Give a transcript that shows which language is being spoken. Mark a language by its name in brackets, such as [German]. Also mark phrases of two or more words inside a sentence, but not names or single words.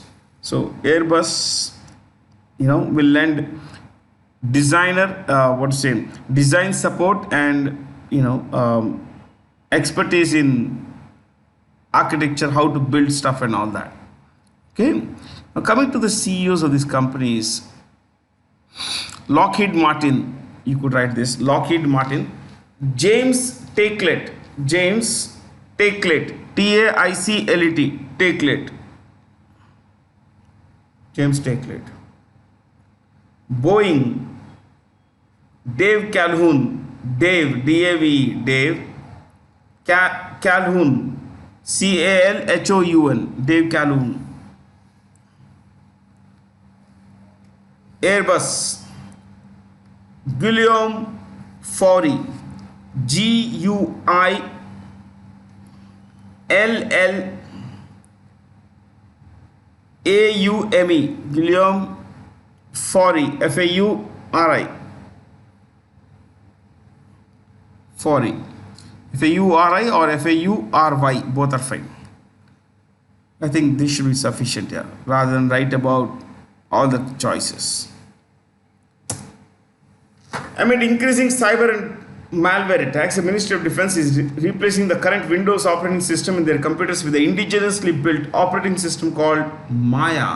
[English] So Airbus, will lend design support and expertise in architecture, how to build stuff and all that. Okay. Now coming to the CEOs of these companies, Lockheed Martin, you could write this, Lockheed Martin, James Taiclet, T-A-I-C-L-E-T, Taiclet, James Taiclet. Boeing, Dave Calhoun, D-A-V-E, Dave Calhoun, C-A-L-H-O-U-N, Dave Calhoun. Airbus, Guillaume Faury, G-U-I-L-L-A-U-M-E, Guillaume Faury, F-A-U-R-I, Faury, F-A-U-R-I or F-A-U-R-Y, both are fine. I think this should be sufficient here, rather than write about all the choices. Amid increasing cyber and malware attacks, the Ministry of Defense is replacing the current Windows operating system in their computers with the indigenously built operating system called Maya.